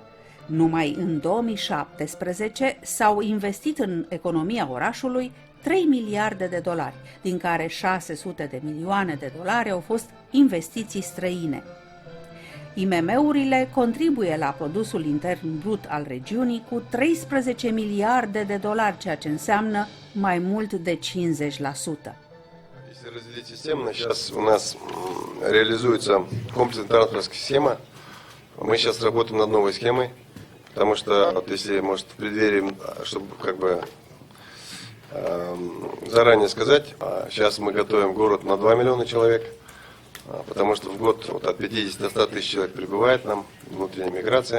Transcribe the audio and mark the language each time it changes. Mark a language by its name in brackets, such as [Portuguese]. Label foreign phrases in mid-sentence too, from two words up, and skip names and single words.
[Romanian] Numai în 2017 s-au investit în economia orașului 3 miliarde de dolari, din care 600 de milioane de dolari au fost investiții străine. IMM-urile contribuie la produsul intern brut al regiunii cu 13 miliarde de dolari, ceea ce înseamnă mai mult de 50%. [Russian] Если разделить системно, сейчас у нас реализуется комплексная транспортная схема. Мы сейчас работаем над новой схемой, потому что, вот если, может, в преддверии, чтобы как бы заранее сказать, сейчас мы готовим город на 2 миллиона человек, потому что в год вот, от 50 до 100 тысяч человек прибывает нам, внутренняя миграция.